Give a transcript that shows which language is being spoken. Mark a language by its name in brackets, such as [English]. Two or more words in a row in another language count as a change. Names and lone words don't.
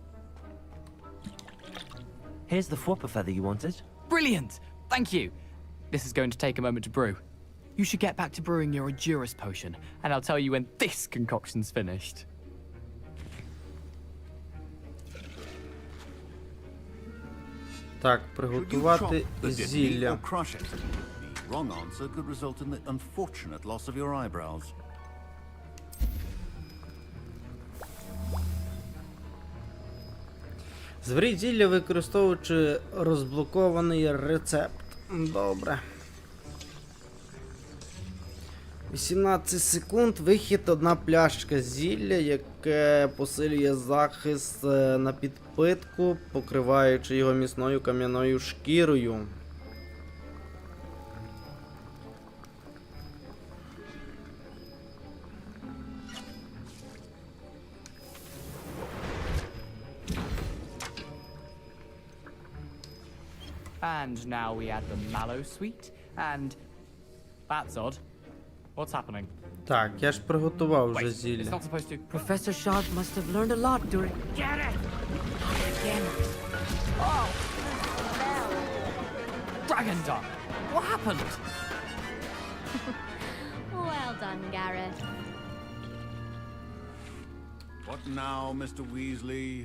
[English] Here's the Fwooper feather you wanted. Brilliant! Thank you! This is going to take a moment to brew. You should get back to brewing your Edurus potion, and I'll tell you when this concoction's finished. [Ukrainian] Так, приготувати зілля. [English] Or crush it. The wrong answer could result in the unfortunate loss of your eyebrows. [Ukrainian] Зваріть зілля, використовуючи розблокований рецепт. Добре. 18 секунд, вихід, одна пляшка зілля, яке посилює захист на підпитку, покриваючи його міцною кам'яною шкірою. [English] And now we add the mallow sweet, and... That's odd. What's happening? [Ukrainian] Так, я ж приготував вже [English] Wait, it's [Ukrainian] зілля. [English] not supposed to... Professor Sharp must have learned a lot during... Get it! Again. Oh! Dragon Duck! What happened? Well done, Gareth. What now, Mr. Weasley?